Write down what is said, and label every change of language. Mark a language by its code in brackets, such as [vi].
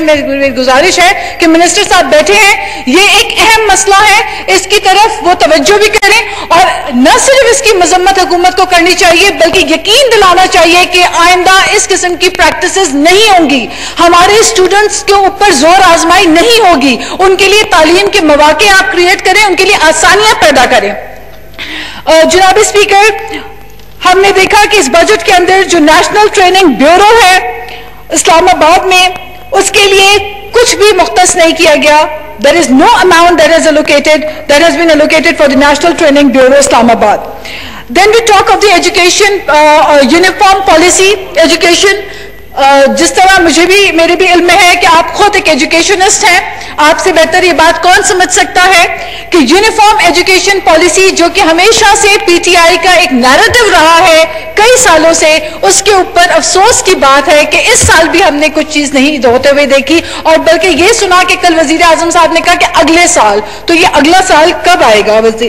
[ur] میری گزارش ہے کہ منسٹر صاحب بیٹھے ہیں, یہ ایک اہم مسئلہ ہے, اس کی طرف وہ توجہ بھی کریں, اور نہ صرف اس کی مذمت حکومت کو کرنی چاہیے, بلکہ یقین دلانا چاہیے کہ آئندہ اس قسم کی پریکٹسز نہیں ہوں گی, ہمارے اسٹوڈنٹس کے اوپر زور آزمائی نہیں ہوگی, ان کے لیے تعلیم کے مواقع آپ کریٹ کریں, ان کے لیے آسانیاں پیدا کریں. جناب اسپیکر, ہم نے دیکھا کہ اس بجٹ کے اندر جو نیشنل ٹریننگ بیورو ہے اسلام آباد میں, اس کے لیے کچھ بھی مختص نہیں کیا گیا. [en] There is no amount that has been allocated for the National Training Bureau Islamabad. Then we talk of the education, uniform policy education. [ur] جس طرح مجھے بھی میرے بھی علم ہے کہ آپ خود ایک ایجوکیشنسٹ ہیں, آپ سے بہتر یہ بات کون سمجھ سکتا ہے کہ یونیفارم ایجوکیشن پالیسی جو کہ ہمیشہ سے پی ٹی آئی کا ایک نیریٹو رہا ہے کئی سالوں سے, اس کے اوپر افسوس کی بات ہے کہ اس سال بھی ہم نے کچھ چیز نہیں ہوتے ہوئے دیکھی, اور بلکہ یہ سنا کہ کل وزیر اعظم صاحب نے کہا کہ اگلے سال, تو یہ اگلا سال کب آئے گا؟